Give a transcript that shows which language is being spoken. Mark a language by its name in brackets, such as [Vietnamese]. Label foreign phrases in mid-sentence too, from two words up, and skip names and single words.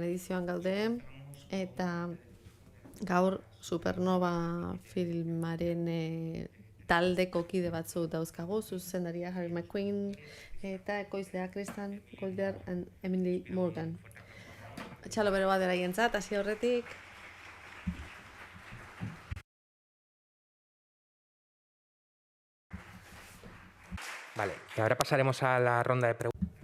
[Basque] edizioan gaude eta gaur Supernova filmaren taldeko kide batzuk dauzkagu, zuzendaria Harry McQueen eta ekoizlea Kristen Golder and Emily Morgan. Txalo bero bat beraientzat, hasi horretik. [Spanish] Vale, y ahora pasaremos a la ronda de preguntas.